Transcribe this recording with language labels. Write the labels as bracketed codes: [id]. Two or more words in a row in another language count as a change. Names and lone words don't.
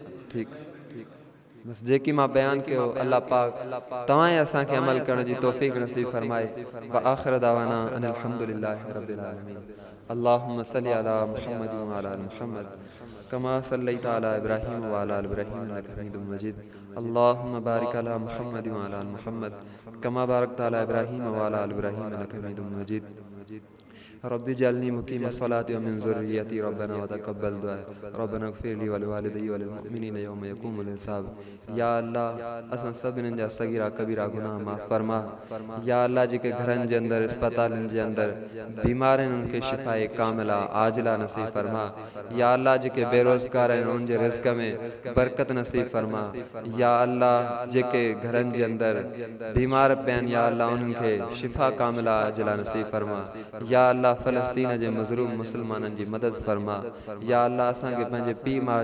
[sd] ठीक बस जेकी मां बयान कियो अल्लाह पाक तवाए असा के अमल करण जी तौफीक नसीब फरमाए [ar] وآخر دعوانا أن الحمد لله رب العالمين اللهم صل على محمد وعلى آل محمد كما صليت على إبراهيم وعلى آل إبراهيم إنك حميد مجيد اللهم بارك على محمد وعلى آل محمد كما باركت على إبراهيم وعلى آل إبراهيم إنك حميد مجيد رب اجعلني مقيم الصلاة ومن ذريتي ربنا وتقبل دعاء ربنا اغفر لي ولوالدي وللمؤمنين يوم يقوم الحساب [sd] या अल्लाह असां सभिनीनि जा सगीरा कबीरा गुनाह माफ़ फरमा या अल्लाह जेके घरनि जे अंदरि अस्पतालनि जे अंदरि बीमार आहिनि उनखे [ar] شفاء كاملة عاجلة [sd] नसीब फरमा या अल्लाह जेके बेरोज़गार आहिनि उन जे रिज़्क़ में बरकत नसीब फरमा या अल्लाह जेके घरनि जे अंदरि बीमार पिया आहिनि या अल्लाह उन्हनि खे [ar] شفاء كاملة عاجلة [sd] नसीब फरमा या अल्लाह फ़लस्तीन जे मज़लूम मुसलमाननि जी मदद फरमा या अल्लाह असांखे पंहिंजे पीउ माउ